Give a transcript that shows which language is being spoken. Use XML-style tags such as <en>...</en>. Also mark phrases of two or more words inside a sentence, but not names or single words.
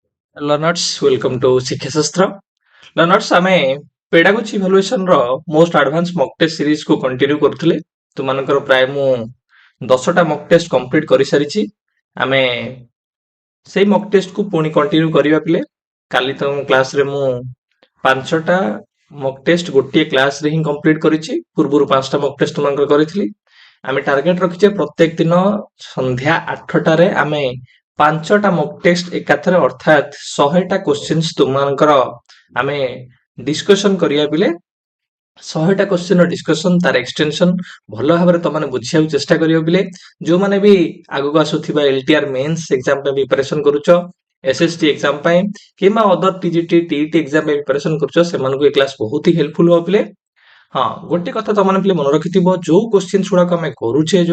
<en>Learners, welcome to Shiksha. Learners, ଆମେ Pedagogy evaluation ର most advanced mock test series କୁ continue କରୁଥିଲେ।</en> <or>ତୁମମାନଙ୍କର ପ୍ରାୟ ମୁଁ 10ଟା</or> <en>mock test</en> <or>complete କରିସାରିଛି। ଆମେ ସେଇ</or> <en>mock test</en> <or>କୁ ପୁଣି continue କରିବା ପିଲେ। କାଲି ତମ କ୍ଲାସରେ ମୁଁ 5ଟା</or> <en>mock test</en> <or>ଗୋଟିଏ କ୍ଲାସରେ ହିଁ complete କରିଛି। ପୂର୍ବରୁ 5ଟା</or> <en>mock test</en> <or>ତୁମମାନଙ୍କର କରିଥିଲି। ଆମେ ଟାର୍ଗେଟ ରଖିଛେ ପ୍ରତ୍ୟେକ ଦିନ ସନ୍ଧ୍ୟା 8ଟାରେ ଆମେ 5ଟା mock test ଏକାଥରେ ଅର୍ଥାତ୍ 100ଟା କ୍ୱେଶ୍ଚିନ୍ସ ତୁମମାନଙ୍କର ଆମେ ଡିସ୍କସନ କରିବା ପିଲେ 100ଟା କ୍ୱେଶ୍ଚିନ୍ର ଡିସ୍କସନ ତାର ଏକ୍ସଟେନସନ ଭଲ ଭାବରେ ତମାନେ ବୁଝିବାକୁ ଚେଷ୍ଟା କରିବ ପିଲେ ଯୋଉମାନେ ବି ଆଗକୁ ଆସୁଥିବା</or> <en>LTR mains exam</en> <or>ପାଇଁ ପ୍ରିପାରେସନ କରୁଛ SSD ଏକ୍ସାମ ପାଇଁ କିମ୍ବା</or> <en>other TGT TET exam</en> <or>ପାଇଁ ପ୍ରିପାରେସନ କରୁଛ ସେମାନଙ୍କୁ ଏ କ୍ଲାସ ବହୁତ ହି ହେଲ୍ପଫୁଲ ହେବ ପିଲେ ହଁ ଗୋଟେ କଥା ତମାନେ ପିଲେ ମନେ ରଖିଥିବ ଯୋଉ କ୍ୱେଶ୍ଚିନ୍ସ ଗୁଡାକ ଆମେ କରୁଛେ ଯୋଉ</or>